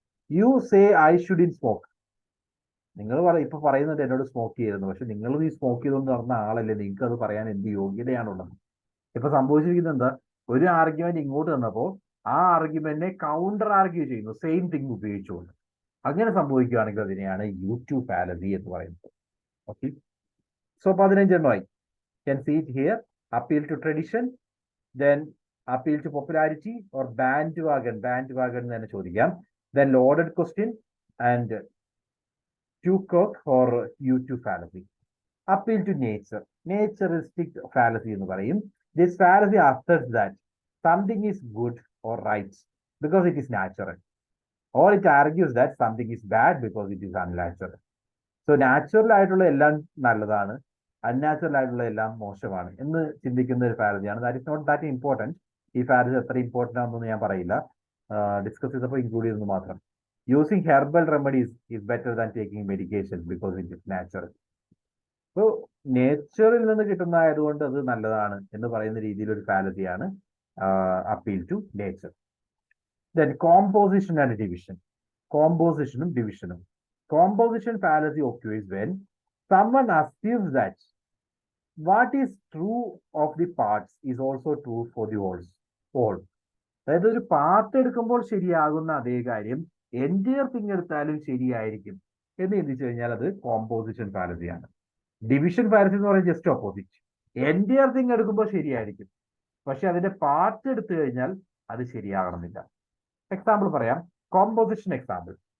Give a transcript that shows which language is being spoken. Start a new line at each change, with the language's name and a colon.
English: You say I should in smoke.
Malayalam: നിങ്ങൾ ഇപ്പൊ പറയുന്നത് എന്നോട് സ്മോക്ക് ചെയ്തിരുന്നു, പക്ഷെ നിങ്ങൾ ഈ സ്മോക്ക് ചെയ്തുകൊണ്ട് നടന്ന ആളല്ലേ, നിങ്ങൾക്ക് അത് പറയാൻ എന്ത് യോഗ്യതയാണുള്ളത്? ഇപ്പൊ സംഭവിച്ചിരിക്കുന്നത് എന്താ? ഒരു ആർഗ്യുമെന്റ് ഇങ്ങോട്ട് തന്നപ്പോൾ ആ ആർഗ്യുമെന്റിനെ കൗണ്ടർ ആർഗ്യൂ ചെയ്യുന്നു സെയിം തിങ് ഉപയോഗിച്ചുകൊണ്ട്. അങ്ങനെ സംഭവിക്കുകയാണെങ്കിൽ അതിനെയാണ് U2 ഫാലസി എന്ന് പറയുന്നത്. Okay, so 15 എണ്ണമായി.
English: Can see it here. Appeal to tradition, then appeal to popularity or bandwagon
Malayalam: തന്നെ ചോദിക്കാം.
English: Then loaded question and Tucock or U2 fallacy. Appeal to nature.
Malayalam: Naturistic fallacy എന്ന് പറയും.
English: This fallacy asserts that something is good or right because it is natural, or it argues that something is bad because it is unnatural.
Malayalam: So natural ആയിട്ടുള്ള എല്ലാം നല്ലതാണ്, unnatural ആയിട്ടുള്ള എല്ലാം മോശമാണ് എന്ന് ചിന്തിക്കുന്ന ഒരു ഫാലസിയാണ്.
English: That is not that important.
Malayalam: ഈ ഫാലസി എത്ര ഇമ്പോർട്ടൻ്റ് ആണെന്നൊന്നും ഞാൻ പറയില്ല, ഡിസ്കസ് ചെയ്തപ്പോൾ ഇൻക്ലൂഡ് ചെയ്തെന്ന് മാത്രം.
English: Using herbal remedies is better than taking medication because it is natural.
Malayalam: അപ്പോൾ നേച്ചറിൽ നിന്ന് കിട്ടുന്നതായതുകൊണ്ട് അത് നല്ലതാണ് എന്ന് പറയുന്ന രീതിയിൽ ഒരു ഫാലസിയാണ് appeal to nature.
English: Then composition and division.
Malayalam: കോമ്പോസിഷനും ഡിവിഷനും.
English: Composition fallacy occurs when someone assumes that what is true of the parts is also true for the whole.
Malayalam: അതായത് ഒരു പാർട്ട് എടുക്കുമ്പോൾ ശരിയാകുന്ന അതേ കാര്യം എൻറ്റയർ തിങ് എടുത്താലും ശരിയായിരിക്കും എന്ന് ചിന്തിച്ചു കഴിഞ്ഞാൽ അത് കോമ്പോസിഷൻ ഫാലസിയാണ്. ഡിവിഷൻ ഫാലസി എന്ന് പറയുന്നത് ജസ്റ്റ് ഓപ്പോസിറ്റ്. എൻറ്റയർ തിങ് എടുക്കുമ്പോൾ ശരിയായിരിക്കും, പക്ഷെ അതിന്റെ പാർട്ട് എടുത്തു കഴിഞ്ഞാൽ അത് ശരിയാകണമെന്നില്ല. എക്സാമ്പിൾ പറയാം. Composition example.